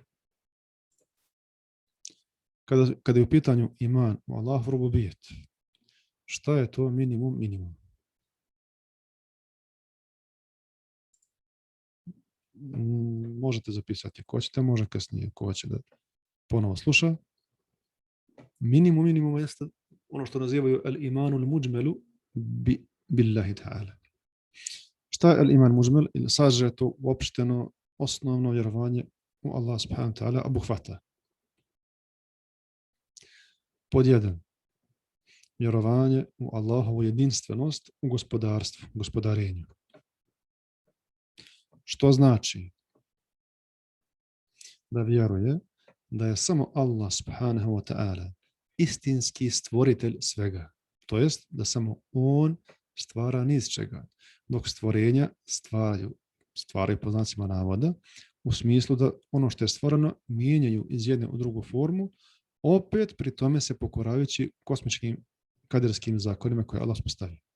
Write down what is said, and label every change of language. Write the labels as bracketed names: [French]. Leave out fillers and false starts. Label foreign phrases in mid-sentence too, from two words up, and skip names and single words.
[Bosnian] Kada je u pitanju iman u Allahu rububijet, šta je to minimum? Možete zapisati ko ćete, može kasnije ko će da ponovo sluša. Minimum jeste ono što nazivaju [Arabic] الإيمان المجمل بالله تعالى. [Bosnian] Šta je [Arabic] الإيمان مجمل? [Bosnian] Ili sažeto, uopšteno, osnovno vjerovanje u Allah [Arabic] سبحانه وتعالى [Bosnian] obuhvata. Pod 1. Vjerovanje u Allahovu jedinstvenost u gospodarstvu, gospodarenju. Što znači da vjeruje da je samo Allah [Arabic] سبحانه وتعالى [Bosnian] istinski stvoritelj svega. To jest da samo on stvara niz čega. Dok stvorenja stvaraju po znacima navoda u smislu da ono što je stvoreno mijenjaju iz jedne u drugu formu, opet pri tome se pokoravajući kosmičkim kaderskim zakonima koje Allah postavi.